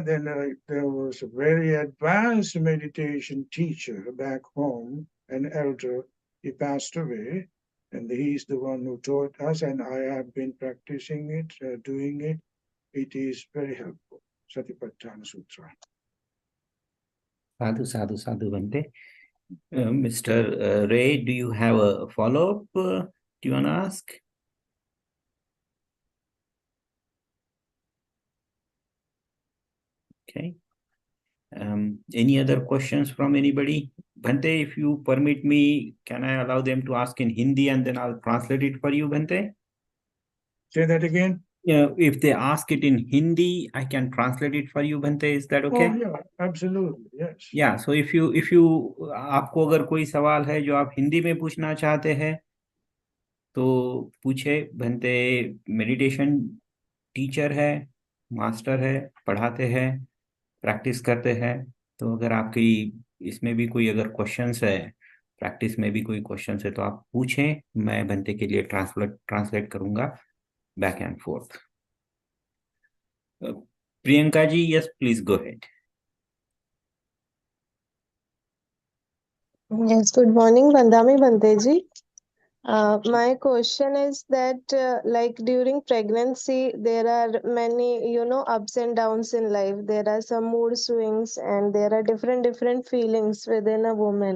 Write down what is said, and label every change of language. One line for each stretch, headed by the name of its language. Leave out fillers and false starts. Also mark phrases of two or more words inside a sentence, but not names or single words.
English: Then there was a very advanced meditation teacher back home, an elder. He passed away, and he's the one who taught us, and I have been practicing it, doing it. It is very helpful. Satipatthana Sutra.
Pali: Sadhu, sadhu, sadhu, Bhante.
English: Mr. Ray, do you have a follow-up? Do you want to ask? Okay. Any other questions from anybody? Bhante, if you permit me, can I allow them to ask in Hindi and then I'll translate it for you, Bhante? Say that again. Yeah, if they ask it in Hindi, I can translate it for you, Bhante. Is that okay? Oh, yeah, absolutely, yes. Yeah, so if you
Hindi: आपको अगर कोई सवाल है जो आप हिंदी में पूछना चाहते हैं तो पूछे। भंते
English: meditation teacher
Hindi: है, मास्टर है, पढ़ाते हैं, प्रैक्टिस करते हैं। तो अगर आपकी इसमें भी कोई अगर क्वेश्चंस है, प्रैक्टिस में भी कोई क्वेश्चंस है तो आप पूछें, मैं भंते के लिए ट्रांसलेट करूंगा
English: back and forth. प्रियंका जी, yes please go ahead. Yes, good morning,
Pali: Vandami Bhante
English: ji. My question is that, like during pregnancy, there are many, ups and downs in life. There are some mood swings, and there are different feelings within a woman.